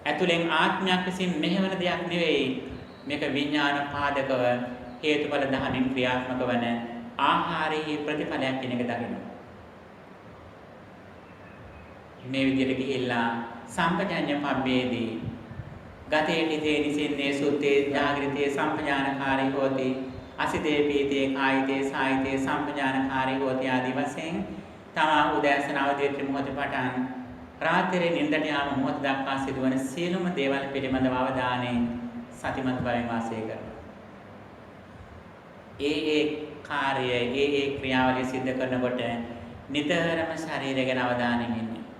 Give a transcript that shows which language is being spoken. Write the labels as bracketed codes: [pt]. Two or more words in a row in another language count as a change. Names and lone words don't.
[si] ඇතුලෙන් ආත්මයක් විසින් මෙහෙවන දෙයක් නෙවෙයි. මේක විඥාන පාදකව හේතුඵල ධර්මෙන් ක්‍රියාත්මක වන ආහාරයේ ප්‍රතිඵලයක් කියන එක දකිනවා. මේ විදිහට ගිහිල්ලා [pi] සම්පජාඤ්ඤ පබ්බේදී ගතේ නිතේ නිසින්නේ සුත්තේ ජාගෘතේ සම්පජානකාරී හෝති අසිතේ පීතේ කායිතේ සායිතේ සම්පජානකාරී හෝති [si] ආදී වශයෙන් තමා උදෑසන අවදීත්‍රි මොහොතේ පටන් රාත්‍රියේ නිින්දට යාම මොහොත දක්වා සිදුවන සියලුම දේවල් පිළිබඳව අවධානයෙන් සතිමත් බවින් වාසය කරනවා. ඒ කාර්යය ඒ ක්‍රියාවලිය සිද්ධ කරනකොට නිතරම ශරීරය ගැන අවධානයෙන් ඉන්නේ.